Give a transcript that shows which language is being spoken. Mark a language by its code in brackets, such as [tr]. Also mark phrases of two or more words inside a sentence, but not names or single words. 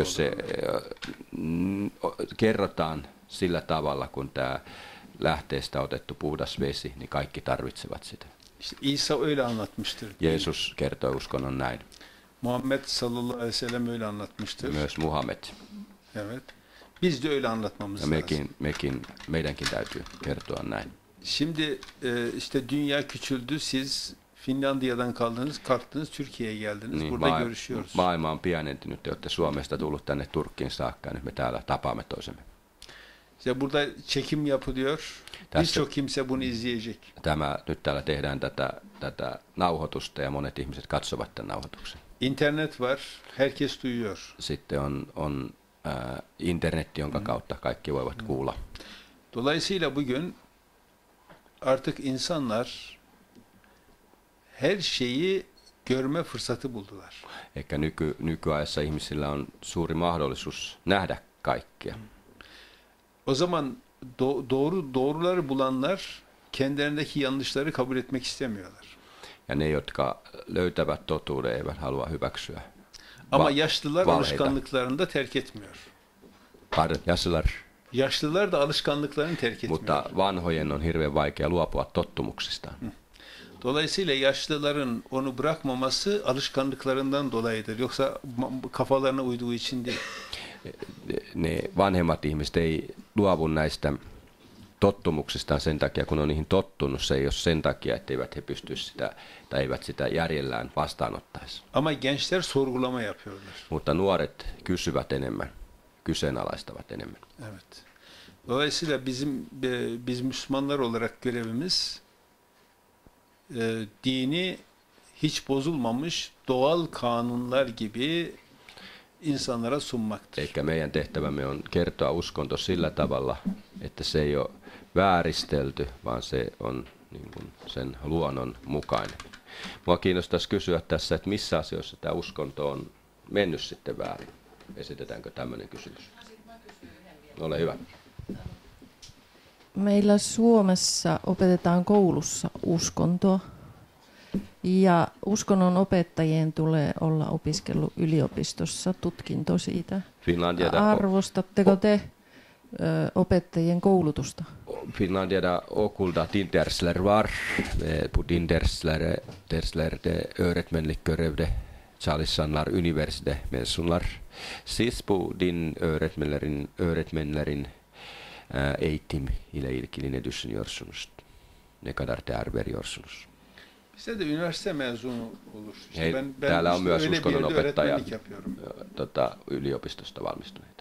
[fi] Jos se [tr] olur. [fi] kerrotaan sillä tavalla, kun tämä lähteestä otettu puhdas vesi, niin kaikki tarvitsevat sitä. [tr] İşte İsa öyle anlatmıştır. [fi] Jeesus kertoi uskonnon näin. [tr] Muhammed [ar] صلى الله عليه وسلم [tr] öyle anlatmıştır. [fi] Myös Muhammed. [tr] Evet. Biz de öyle anlatmamız lazım. [fi] Meidänkin täytyy kertoa näin. [tr] Şimdi işte dünya küçüldü. Siz Finlandiya'dan kalktınız, Türkiye'ye geldiniz. [fi] Niin, [tr] burada görüşüyoruz. [fi] Maailma on pienentynyt. Te olette Suomesta tullut tänne Turkkiin saakka. Nyt me täällä tapaamme toisemme. [tr] İşte burada çekim yapılıyor. Birçok kimse bunu izleyecek. [fi] Nyt täällä tehdään tätä nauhoitusta ja monet ihmiset katsovat tämän nauhoituksen. [tr] İnternet var. Herkes duyuyor. [fi] Sitten on internet, jonka kautta kaikki voivat kuulla. [tr] Dolayısıyla bugün artık insanlar her şeyi görme fırsatı buldular. [fi] Eikä nykyajassa ihmisillä on suuri mahdollisuus nähdä kaikkea. [tr] O zaman doğruları bulanlar kendilerindeki yanlışları kabul etmek istemiyorlar. [fi] Ja ne, jotka löytävät totuuden, eivät halua hyväksyä. [tr] Ama yaşlılar alışkanlıklarını da terk etmiyor. Yaşlılar da alışkanlıklarını terk etmiyor. [fi] Mutta vanhojen on hirveän vaikea luopua tottumuksistaan. [tr] Dolayısıyla yaşlıların onu bırakmaması alışkanlıklarından dolayıdır. Yoksa kafalarına uyduğu için değil. [fi] Ne vanhemmat ihmiset ei luovu näistä tottumuksistaan sen takia, kun on niihin tottunut. Se ei ole sen takia, etteivät he pystyisi sitä tai eivät sitä järjellään vastaanottaisi. [tr] Ama gençler sorgulama yapıyorlar. [fi] Mutta nuoret kysyvät enemmän, kyseenalaistavat enemmän. [tr] Evet. Dolayısıyla biz Müslümanlar olarak görevimiz dini hiç bozulmamış doğal kanunlar gibi insanlara sunmaktır. [fi] Eikä meidän tehtävämme on kertoa uskonto sillä tavalla, että se ei ole vääristelty, vaan se on niin kuin sen luonnon mukainen. Mua kiinnostaisi kysyä tässä, että missä asioissa tämä uskonto on mennyt sitten väärin. Esitetäänkö tämmöinen kysymys? Ole hyvä. Meillä Suomessa opetetaan koulussa uskontoa. Ja uskonnon opettajien tulee olla opiskellut yliopistossa tutkinto siitä. Arvostatteko te opettajien koulutusta? Finlandia okulta dindersler på dindersler de öretmenlikkörevde Charlissanlar universite mensunlar. [tr] Siis på din öretmenlerin eğitim ile ilgili ne düşünüyorsunuz? Ne kadar değer veriyorsunuz? Bizde de üniversite mezunu olur. [fi] Ben täällä on myös uskonnonopettaja yliopistosta valmistuneita.